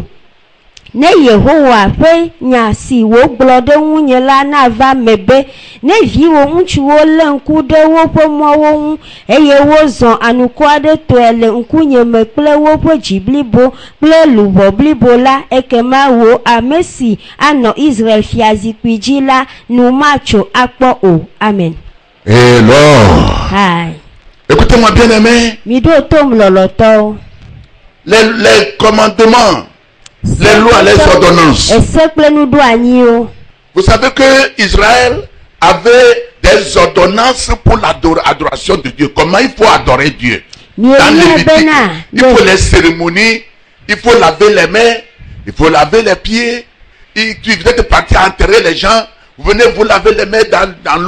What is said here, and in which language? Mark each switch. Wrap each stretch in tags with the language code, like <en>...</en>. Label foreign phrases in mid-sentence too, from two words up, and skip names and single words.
<ee>Ne Yehowa ƒe nya si wògblɔ ɖe ŋunye la nava me be, ne viwo ŋutsuwo lé ŋku ɖe woƒe mɔwo ŋu eye wozɔ anuku aɖe tɔe le ŋkunye me kple woƒe dzi blibo kple luʋɔ blibo la, ekema wò ame si anɔ Israel fiazikpui dzi la nu matso akpɔ o. Amen.</ee> <fr>Et alors, Hai. écoutez-moi bien aimé,</fr> <ee>Mi ɖo tom lɔlɔtɔwo.</ee> <fr>les commandements, les lois, les ordonnances.</fr> <ee>Ese kple nuɖoanyiwo.</ee> <fr>Vous savez que Israël avait des ordonnances pour l'adoration de Dieu. Comment il faut adorer Dieu. Dans Lévitique, il faut les cérémonies, il faut laver les mains, il faut laver les pieds. Tu êtes parti enterrer les gens, vous venez vous laver les mains dans l'eau.</fr>